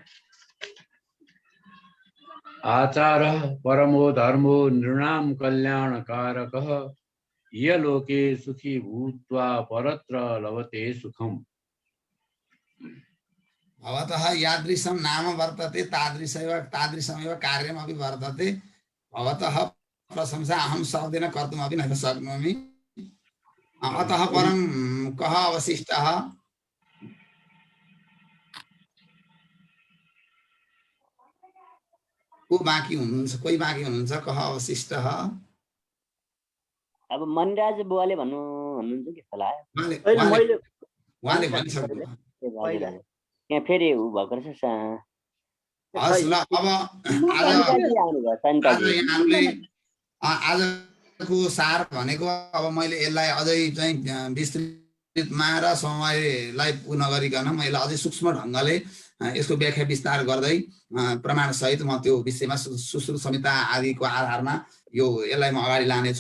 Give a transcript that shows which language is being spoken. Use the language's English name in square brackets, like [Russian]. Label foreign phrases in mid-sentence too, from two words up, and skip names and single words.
[Sanskrit] आचारः परमो धर्मो नृणां कल्याणकारकः इहलोके सुखी भूत्वा परत्र लभते सुखम्। भवतः यादृशं नाम वर्तते तादृशमेव कार्यमपि वर्तते। भवतः प्रशंसा अहं शब्देन कर्तुमपि न शक्नोमि। अतः परं कः अवशिष्टः? [Nepali] कोही बाँकी हुनुहुन्छ? [Sanskrit] कः अवशिष्टः? [Nepali] अब मनराज बुवाले भन्नुहुन्छ कि जस्तो लाग्यो। उहाँले भनिसक्नु। यहाँ फेरि उ भएको रहेछ। हस् ल, अब आजको सार भनेको अब मैले यसलाई अझै चाहिँ विस्तृतमा र समयलाई पूर्ण गरिकन मैले अझै सूक्ष्म ढङ्गले यसको व्याख्या विस्तार गर्दै प्रमाण सहित म त्यो विषयमा सुश्रुत संहिता आदिको आधारमा यसलाई म अगाडि लानेछु।